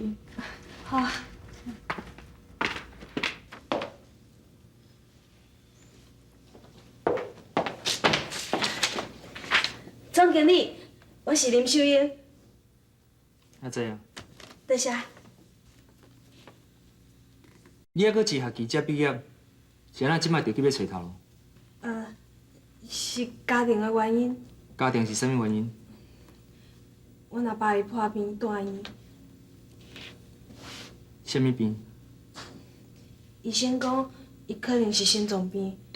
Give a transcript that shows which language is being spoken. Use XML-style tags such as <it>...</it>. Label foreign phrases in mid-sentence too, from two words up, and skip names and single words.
<nan>好。总经理，我是林秀英。啊，知影。多谢。你还阁一学期才毕业，是安怎即摆就急要找头路？是家庭的原因。家庭是啥物原因？阮阿爸伊破病住院，啥物病？医生讲伊可能是心脏病。</nan>